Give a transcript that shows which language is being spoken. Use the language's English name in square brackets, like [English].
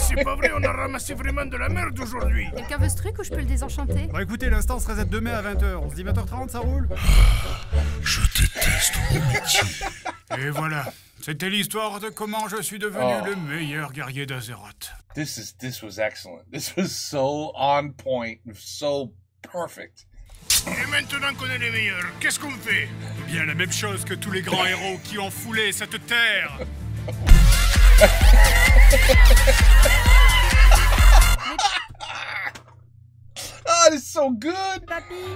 [French] C'est pas vrai, on a ramassé vraiment de la merde aujourd'hui. Quelqu'un veut ce truc ou je peux le désenchanter? Bon, écoutez, l'instant se reset demain à 20h. On se dit 20h30, ça roule? Je déteste mon métier. Et voilà. C'était l'histoire de comment je suis devenu le meilleur guerrier d'Azeroth. [English] This was excellent. This was so on point, so perfect. [French] Et maintenant qu'on est les meilleurs, qu'est-ce qu'on fait? Eh bien, la même chose que tous les grands héros qui ont foulé cette terre. [English] Oh, this is so good. [French] Papy?